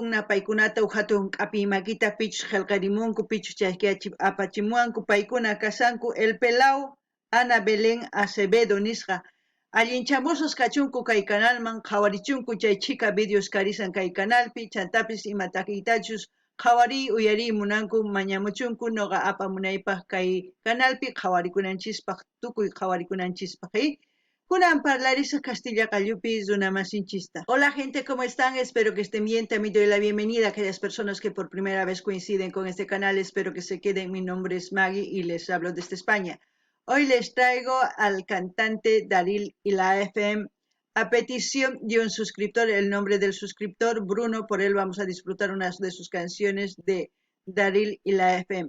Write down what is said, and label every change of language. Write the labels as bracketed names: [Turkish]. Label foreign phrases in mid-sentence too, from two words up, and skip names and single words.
[Quechua] napaykunata uq hatun q'api makita pichus qillqarimunku pichus chaypi apachimuwanku paykuna kasanku El Pelao Ana Belén Acevedo nisqa allinchamusos kachunku kay canalman qhawarichunku chay chika videos karisan kay canalpi chantapis ima takiytachus qhawari uyari munanku mañamuchunku noqa apamunaypaq kay canalpi qhawarikunanchispak tukuy qhawarikunanchispak kunan parlarisaq Castilla qallupi runamasinchista. [Spanish] Hola gente, ¿cómo están? Espero que estén bien. También doy la bienvenida a aquellas personas que por primera vez coinciden con este canal. Espero que se queden. Mi nombre es Maggie y les hablo desde España. Hoy les traigo al cantante Daril y la FM a petición de un suscriptor, el nombre del suscriptor Bruno, por él vamos a disfrutar unas de sus canciones de Daril y la FM.